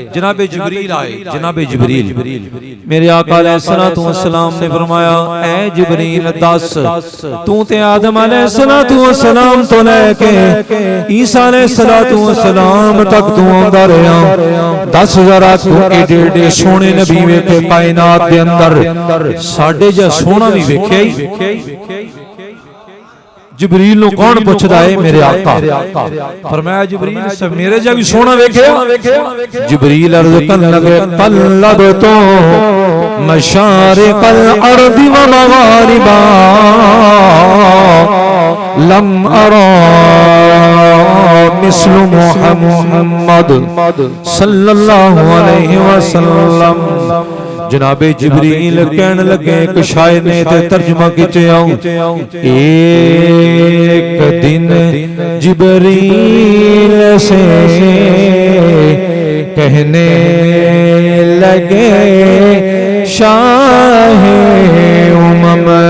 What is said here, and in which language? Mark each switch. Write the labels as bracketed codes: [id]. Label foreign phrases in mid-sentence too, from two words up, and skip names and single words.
[pa] جنابِ جبریل آئے، جنابِ جبریل میرے آقا [ar] عليه الصلاة والسلام [pa] نے فرمایا، اے جبریل دس تو تے آدم [ar] عليه الصلاة والسلام [pa] تو لے کے عیسیٰ [ar] عليه الصلاة والسلام [pa] تک تو آندا رہا، دس ذرا تو ایڈے ایڈے سوہنے نبی ویکھے کائنات دے اندر، ساڈے جا سوہنا بھی ویکھیا ہی. जिब्रील नु कौन पूछदा है? मेरे आका। फरमाया जिब्रील सब मेरे जा भी सोना वेखे। جبریل عرض کر لگے, [ar] طلبت مشارق الأرض ومغاربها لم أر مثل محمد صلى الله عليه وسلم. [pa] جنابِ جبریل کہنے لگے، ایک شاعر نے تے ترجمہ کیتے آؤں, [ur] ایک دن جبریل سے کہنے لگے شاہِ امم.